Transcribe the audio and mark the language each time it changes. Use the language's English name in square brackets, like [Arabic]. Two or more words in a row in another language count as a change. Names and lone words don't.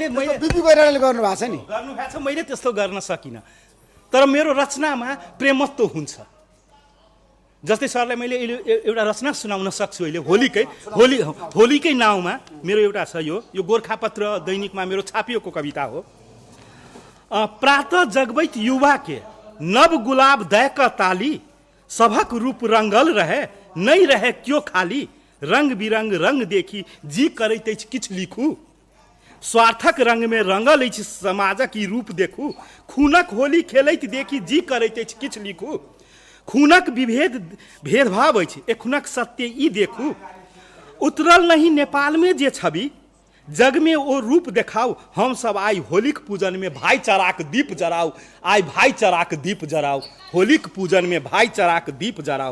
[Nepali] बिपी कोइरालाले गर्नु भएको छ नि। गर्नु भएको छ, मैले त्यस्तो गर्न सकिनँ। तर मेरो रचनामा प्रेमत्व हुन्छ। जस्तै सरलाई मैले एउटा रचना सुनाउन सक्छु अहिले। होलीकै नाउँमा मेरो एउटा छ। यो गोर्खापत्र दैनिकमा मेरो छापिएको कविता हो। [Maithili] प्रातः जगबैत युवा के नव गुलाब दैक ताली, सभक रूप रंगल रहे नहीं रहे क्यों खाली, रंग बिरंग रंग देखी जी करैत अछि किछु लिखू, स्वार्थक रंग में रंगल अछि समाजक ई रूप देखू, खूनक होली खेलैत देखी जी करैत अछि किछु लिखू, खूनक भेदभाव अछि एखुनक सत्य ई देखू, उतरल नहीं नेपाल में जे छवि, जग में ओ रूप देखाओ, हम सब आई होलिक पूजन में भाईचाराक दीप जराओ, आई भाईचाराक दीप जराओ, होलिक पूजन में भाईचाराक दीप जराओ।